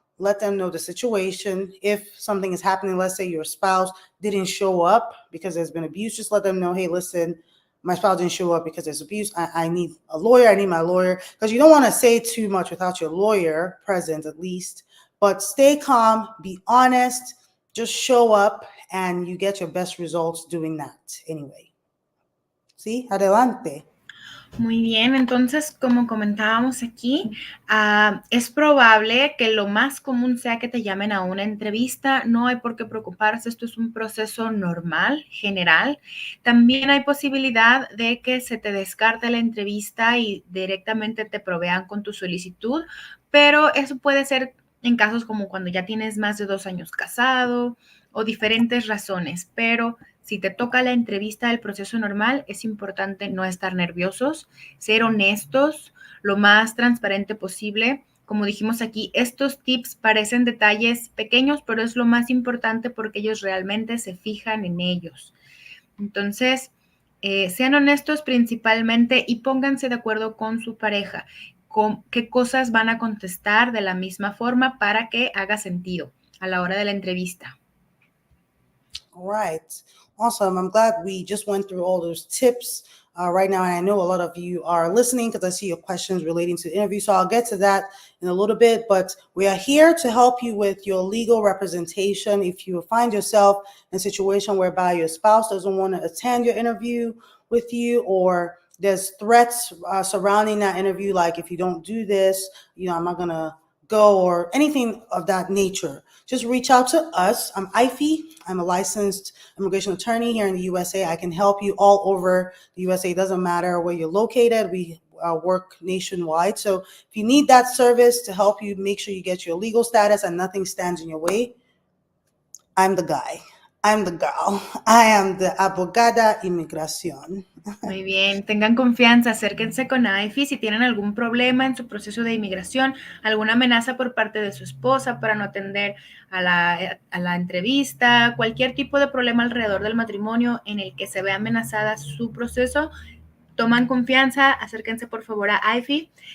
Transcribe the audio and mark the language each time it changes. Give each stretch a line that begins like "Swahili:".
English: Let them know the situation. If something is happening, let's say your spouse didn't show up because there's been abuse, just let them know, hey, listen, my spouse didn't show up because there's abuse. I need a lawyer. I need my lawyer. Because you don't want to say too much without your lawyer present, at least. But stay calm, be honest, just show up, and you get your best results doing that anyway.
Spanish: ¿Sí? Adelante. Muy bien, entonces, como comentábamos aquí, es probable que lo más común sea que te llamen a una entrevista. No hay por qué preocuparse, esto es un proceso normal, general. También hay posibilidad de que se te descarte la entrevista y directamente te provean con tu solicitud, pero eso puede ser en casos como cuando ya tienes más de 2 años casado o diferentes razones, pero si te toca la entrevista del proceso normal, es importante no estar nerviosos, ser honestos, lo más transparente posible. Como dijimos aquí, estos tips parecen detalles pequeños, pero es lo más importante porque ellos realmente se fijan en ellos. Entonces, sean honestos principalmente y pónganse de acuerdo con su pareja, con qué cosas van a contestar de la misma forma para que haga sentido a la hora de la entrevista.
English: All right. Awesome. I'm glad we just went through all those tips right now. And I know a lot of you are listening because I see your questions relating to the interview. So I'll get to that in a little bit. But we are here to help you with your legal representation. If you find yourself in a situation whereby your spouse doesn't want to attend your interview with you, or there's threats surrounding that interview, like if you don't do this, I'm not going to go, or anything of that nature, just reach out to us. I'm Ify. I'm a licensed immigration attorney here in the USA. I can help you all over the USA. It doesn't matter where you're located. We work nationwide. So if you need that service to help you make sure you get your legal status and nothing stands in your way, I'm the guy. I'm the girl. I am the
Spanish: abogada inmigración. Muy bien, tengan confianza, acérquense con AIFI si tienen algún problema en su proceso de inmigración, alguna amenaza por parte de su esposa para no atender a la entrevista, cualquier tipo de problema alrededor del matrimonio en el que se vea amenazada su proceso, toman confianza, acérquense por favor a AIFI.